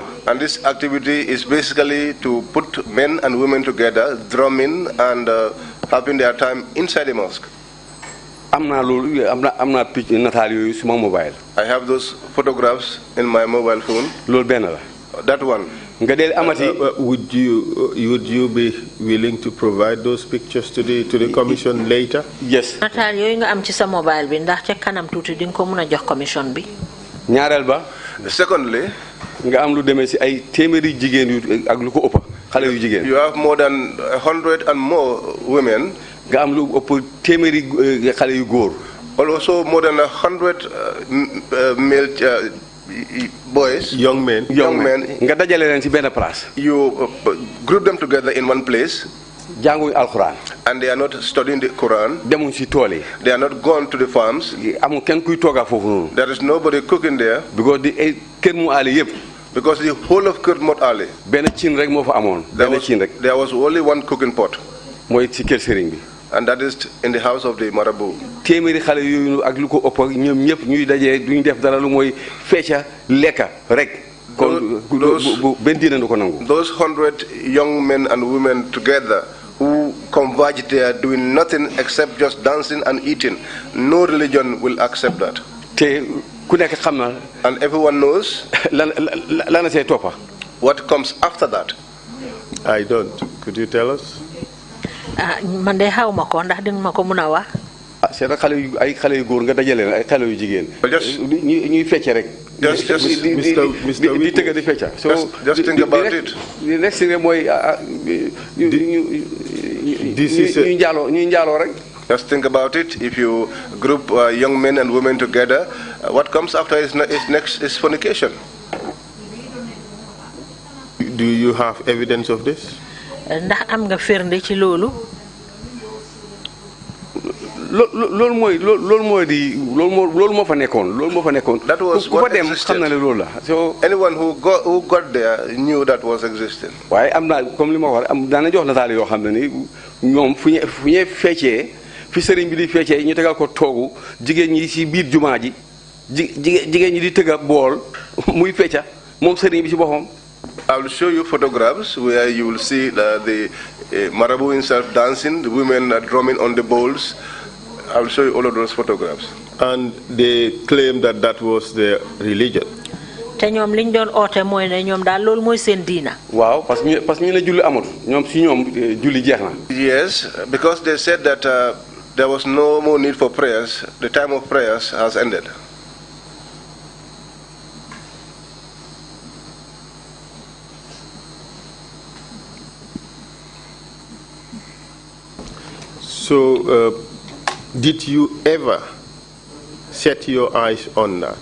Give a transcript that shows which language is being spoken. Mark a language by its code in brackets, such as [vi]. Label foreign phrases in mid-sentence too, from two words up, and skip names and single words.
[en] And this activity is basically to put men and women together, drumming and having their time inside the mosque. [wo] am naa picc nataal yooyu suma mobile. [en] I have those photographs in my mobile phone. [wo] loolu benn la. [en] That one. [wo] nga del amati. [en] Would you be willing to provide those pictures to the commission later? Yes. [wo] nataal yooyu nga am ci sa mobile bi ndax ca kanam tuuti di nga ko mën a jox commission bi. ñaareel ba. [en] Secondly, [wo] nga am lu demee ci ay téeméeri jigéen yu ak lu ko ëpp xale yu jigéen. [en] you have more than 100 and more women. [wo] nga am lu ëpp téeméeri xale yu góor. [en] Also more than 100 male boys. Young men. [wo] nga dajale leen ci benn place. [en] You group them together in one place. [wo] jànguñ alxuraan. [en] And they are not studying the Quran. [wo] demuñ ci tool yi. [en] They are not gone to the farms. [wo] amul kenn kuy toogaa foofu noonu. [en] There is nobody cooking there. [wo] because kër mu aale yëpp. [en] Because the whole of Kermot Ali. [wo] benn cin rek moo fa amoon. benn cin rek. [en] There was only one cooking pot. [wo] mooy ci kër sëriñ bi. [en] And that is in the house of the Marabout. [wo] téeméeri xale yooyu ak lu ko ëpp ñoom ñëpp ñuy dajee duñ def dara lu mooy fecca lekka rek. kon benn diine du ko nangu. [en] Those 100 young men and women together who converge there doing nothing except just dancing and eating, no religion will accept that. [wo] te ku nekk xam na. [en] And everyone knows. [wo] lan la see toppa. [en] What comes after that? I don't. Could you tell us? [wo] man de xaw ma ko ndax dinga ma ko mën a wax. c'est ay xale yu góor nga dajale leen ay xale yu jigéen. ñuy fecce rek. di tëgg di fecca. [en] just think about it. next thing [wo] mooy ñuy njaaloo rek. [en] Just think about it. If you group young men and women together, what comes after is next is fornication. Do you have evidence of this? [wo] ndax am nga firnde ci loolu. loolu moo fa nekkoon. [en] That was what [wo] dem xam na ne loolu la. [en] so anyone who got there knew that was existing. [wo] waaye am na comme li ma wax am daana jox nataal yoo xam ne ni ñoom fu ñuy feccee fi sëriñ bi di feccee ñu tegal ko toogu jigéen ñi ci biir jumaa ji jigéen ñi di tëgga bool muy fecca moom sëriñ bi ci boppam. [en] I will show you photographs where you will see the Marabout himself dancing, the women drumming on the bowls. I will show you all of those photographs. And they claim that that was their religion. [wo] te ñoom liñ doon oote mooy ne ñoom daal loolu mooy seen diina. waaw [fr] parce que [wo] ñu ne julli amul ñoom si ñoom julli jeex na. [en] Yes, because they said that there was no more need for prayers. The time of prayers has ended. So, did you ever set your eyes on that?